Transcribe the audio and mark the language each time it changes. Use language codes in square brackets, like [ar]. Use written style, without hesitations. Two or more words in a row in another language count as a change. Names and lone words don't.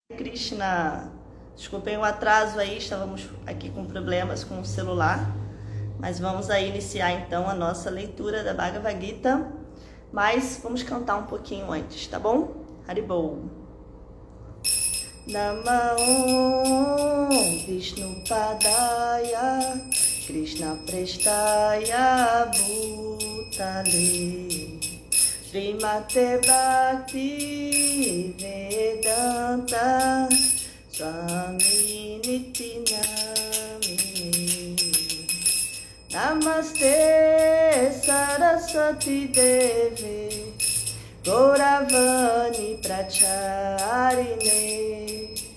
[pt] Krishna, desculpem o atraso aí, estávamos aqui com problemas com o celular, mas vamos aí iniciar então a nossa leitura da Bhagavad Gita, mas vamos cantar um pouquinho antes, tá bom? [sa] Haribol. Namo Vishnu Padaya Krishna Prestaya Bhutale Srimate Bhakti Vedanta Swami Niti Namine Namaste Saraswati Deve Gauravani Pracharine